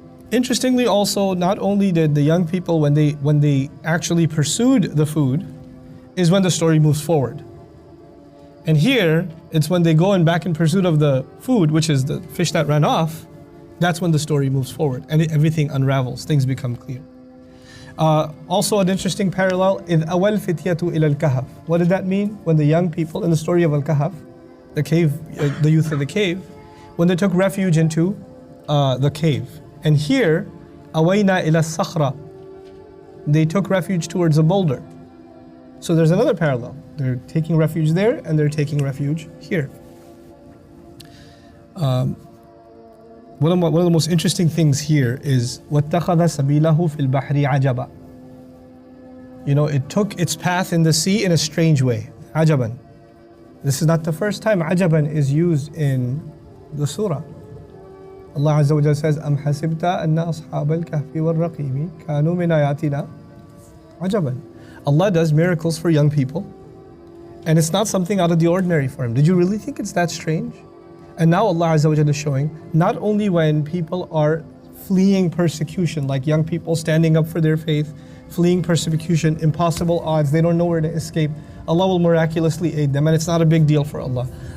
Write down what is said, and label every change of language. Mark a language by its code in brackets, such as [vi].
[en] Interestingly also, not only did the young people, when they actually pursued the food, is when the story moves forward. And here, it's when they go and back in pursuit of the food, which is the fish that ran off, that's when the story moves forward and everything unravels, things become clear. Also an interesting parallel, [ar] إِذْ أَوَى الْفِتْيَةُ إِلَى الْكَهْفِ. [en] What did that mean? When the young people, in the story of Al-Kahf, the cave, the youth of the cave, when they took refuge into the cave. And here, [ar] أَوَيْنَا إِلَى الصَّخْرَةِ. [en] They took refuge towards a boulder. So there's another parallel. They're taking refuge there and they're taking refuge here. One of the most interesting things here is [ar] وَاتَّخَذَ سَبِيلَهُ فِي الْبَحْرِ عَجَبًا. [en] It took its path in the sea in a strange way. [ar] عَجَبًا. [en] This is not the first time عَجَبًا is used in the surah. Allah Azza wa Jalla says, [ar] أَمْ حَسِبْتَ أَنَّ أَصْحَابَ الْكَهْفِ وَالرَّقِيمِ كَانُوا مِنْ آيَاتِنَا عَجَبًا. [en] Allah does miracles for young people, and it's not something out of the ordinary for Him. Did you really think it's that strange? And now Allah Azza wa Jalla is showing, not only when people are fleeing persecution, like young people standing up for their faith, fleeing persecution, impossible odds, they don't know where to escape, Allah will miraculously aid them, and it's not a big deal for Allah.